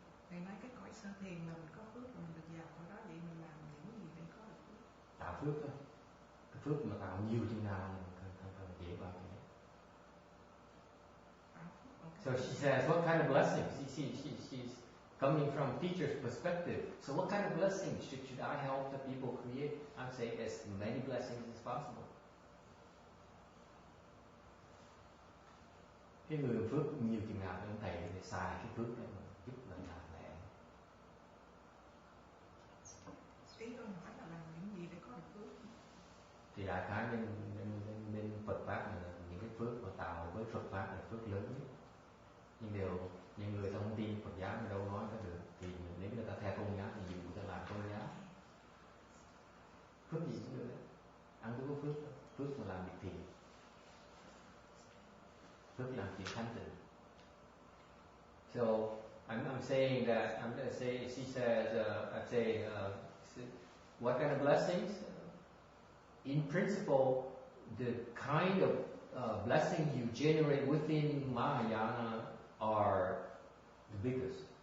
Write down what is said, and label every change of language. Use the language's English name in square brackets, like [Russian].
[Vietnamese] Thầy nói cái cõi sơ thiền mà mình có phước mà mình được vào cõi đó, vậy mình làm những gì để có được phước? Tạo phước thôi. Cái phước mà tạo nhiều chừng nào càng dễ bao nhiêu. [English] So she says, what kind of blessings? She's coming from teacher's perspective. So what kind of blessings should I help the people create? I'm saying as many blessings as possible. [Vietnamese] Cái người phước nhiều chừng nào thì ông thầy để xài cái phước để mà giúp mình làm lẽ. Ý tôi hỏi là làm những gì để có được phước? Thì đại khái bên Phật pháp là những cái phước mà tạo với Phật pháp là phước lớn nhất. Nhưng người ta không tin Phật giáo thì đâu nói ra được. Thì nếu người ta theo tôn giáo thì dùng người ta làm tôn giáo. Phước gì cũng được đấy. Ăn cũng có phước, phước mà làm việc thiện. Phước làm chuyện thanh tịnh. [English] So I'm saying that she says I'm saying what kind of blessings? In principle, the kind of blessings you generate within Mahayana are the biggest.